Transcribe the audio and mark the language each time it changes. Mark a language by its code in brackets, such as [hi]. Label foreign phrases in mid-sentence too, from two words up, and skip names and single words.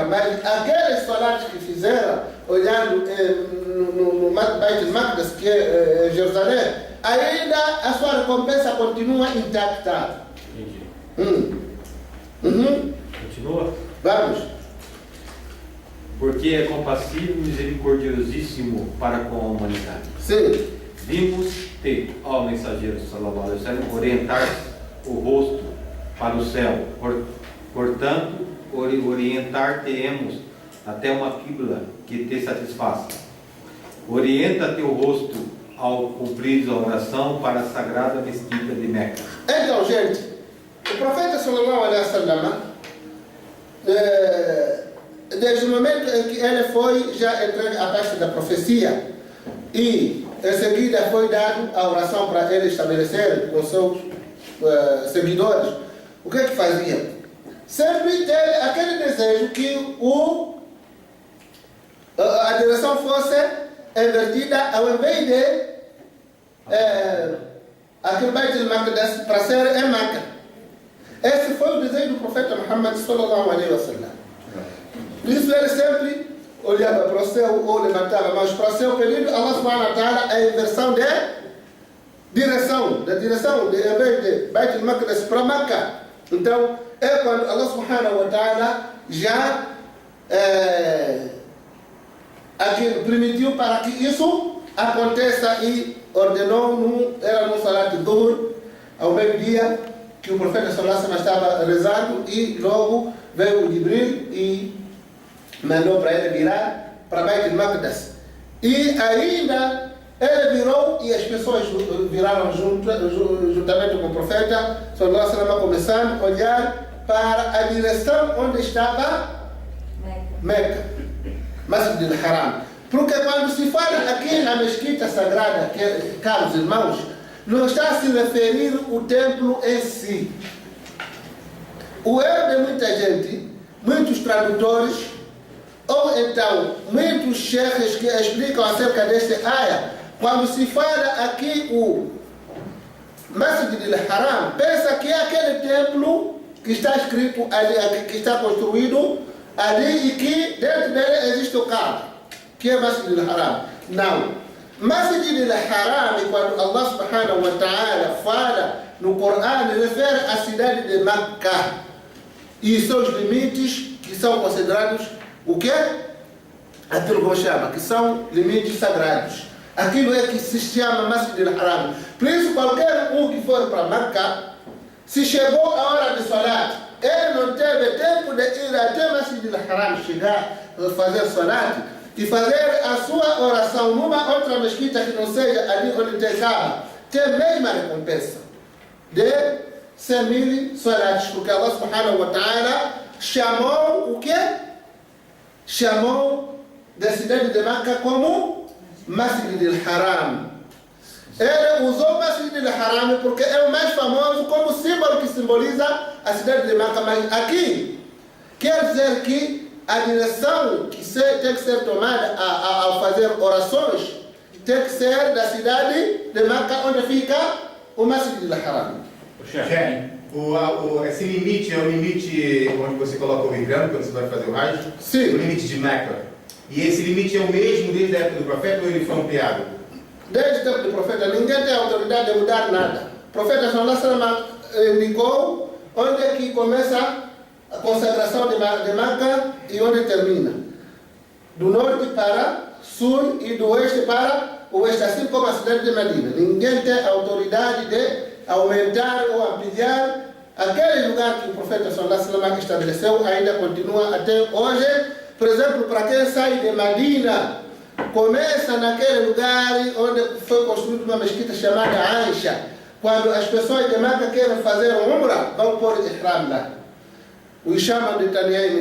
[pt] Mas aqueles soldados que fizeram, olhando no Beit al-Maqdis, que é Jerusalém, ainda a sua recompensa continua intacta. Entendi. Uhum. Continua? Vamos. Porque é compassivo e misericordiosíssimo para com a humanidade. Sim. Vimos-te, ó mensageiro [ar] صلى الله عليه وسلم, [pt] orientar o rosto para o céu. Portanto, orientar-te-emos até uma quibla que te satisfaça. Orienta teu rosto ao cumprir a oração para a sagrada mesquita de Meca. Então, gente, o profeta [ar] صلى الله عليه وسلم, [pt] desde o momento em que ele foi já entregue a parte da profecia e em seguida foi dado a oração para ele estabelecer com seus seguidores, o que fazia? Sempre teve aquele desejo que a direção fosse invertida, ao invés de aquele Beit al-Maqdis para ser em Meca. Esse foi o desejo do profeta Muhammad [ar] صلى الله عليه وسلم. [pt] Por isso ele sempre olhava para o céu ou levantava, mas para o seu pedido, [ar] الله سبحانه وتعالى, [pt] a inversão de direção, em vez de Beit al-Maqdis para Meca. Então, é quando [ar] الله سبحانه وتعالى [pt] já permitiu para que isso aconteça e ordenou, era no [ar] صلاة الظهر, [pt] ao meio-dia, que o profeta [ar] صلى الله عليه وسلم [pt] estava rezando e logo veio o Jibril e mandou para ele virar para Beit al-Maqdis. E ainda ele virou e as pessoas viraram juntamente com o profeta [ar] صلى الله عليه وسلم, [pt] começando a olhar para a direção onde estava Meca, Masjid al-Haram. Porque quando se fala aqui na mesquita sagrada, caros irmãos, não está a se referir o templo em si. O erro de muita gente, muitos tradutores, ou então muitos sheikhs que explicam acerca desta área, quando se fala aqui o Masjid al-Haram, pensa que é aquele templo que está escrito ali, que está construído ali e que dentro dele existe o Kaaba, que é Masjid al-Haram. Não. Masjid al-Haram, quando [ar] الله سبحانه وتعالى [pt] fala no Corão, refere à cidade de Meca e seus limites que são considerados o quê? Aquilo que chama, que são limites sagrados. Aquilo é que se chama Masjid al-Haram. Por isso, qualquer um que for para Meca, se chegou a hora de salat, ele não teve tempo de ir até Masjid al-Haram, chegar a fazer salat e fazer a sua oração numa outra mesquita que não seja ali onde tem Kaaba, tem a mesma recompensa de 100.000 salats, porque [ar] الله سبحانه وتعالى [pt] chamou o quê? Chamou da cidade de Meca como Masjid al-Haram. Ele usou Masjid al-Haram porque é o mais famoso como símbolo que simboliza a cidade de Meca, mas aqui quer dizer que a direção que tem que ser tomada ao fazer orações tem que ser da cidade de Meca, onde fica o Masjid al-Haram. Esse limite é o limite onde você coloca o Vikram quando você vai fazer o Hajj? Sim. O limite de Meca. E esse limite é o mesmo desde a época do profeta ou ele foi ampliado? Desde o tempo do profeta, ninguém tem autoridade de mudar nada. O profeta [ar] صلى الله عليه وسلم [pt] indicou onde é que começa a consagração de Meca e onde termina. Do norte para sul e do oeste para o oeste, assim como a cidade de Medina. Ninguém tem autoridade de aumentar ou ampliar aquele lugar que o profeta [ar] صلى الله عليه وسلم [pt] estabeleceu, ainda continua até hoje. Por exemplo, para quem sai de Medina, começa naquele lugar onde foi construída uma mesquita chamada Aisha. Quando as pessoas de Meca querem fazer umrah, vão pôr ihram lá. Os chamam de Tanyaim.